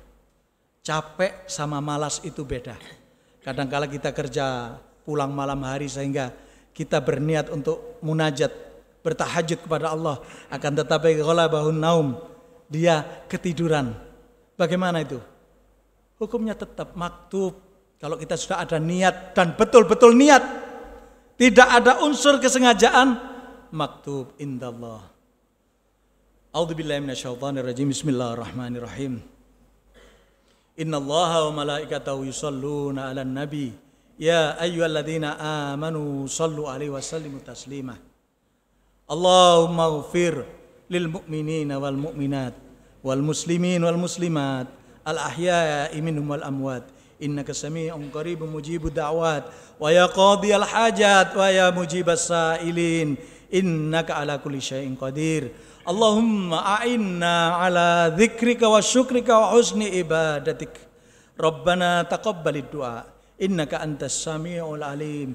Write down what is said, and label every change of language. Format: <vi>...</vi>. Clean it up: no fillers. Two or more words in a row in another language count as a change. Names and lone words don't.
<id>Capek sama malas itu beda. Kadang-kala kita kerja pulang malam hari sehingga kita berniat untuk munajat, bertahajud kepada Allah. Akan tetapi</id> <ar>غلبه النوم,</ar> <id>dia ketiduran. Bagaimana itu? Hukumnya tetap maktub. Kalau kita sudah ada niat dan betul-betul niat, tidak ada unsur kesengajaan,</id> <ar>مكتوب عند الله. أعوذ بالله من الشيطان الرجيم. بسم الله الرحمن الرحيم. إن الله وملائكته يصلون على النبي يا أيها الذين آمنوا صلوا عليه وسلموا تسليما. اللهم اغفر للمؤمنين والمؤمنات والمسلمين والمسلمات الأحياء منهم والأموات إنك سميع قريب مجيب الدعوات ويا قاضي الحاجات ويا مجيب السائلين إنك على كل شيء قدير. اللهم أعنا على ذكرك وشكرك وحسن عبادتك. ربنا تقبل الدعاء إنك أنت السميع العليم.</ar>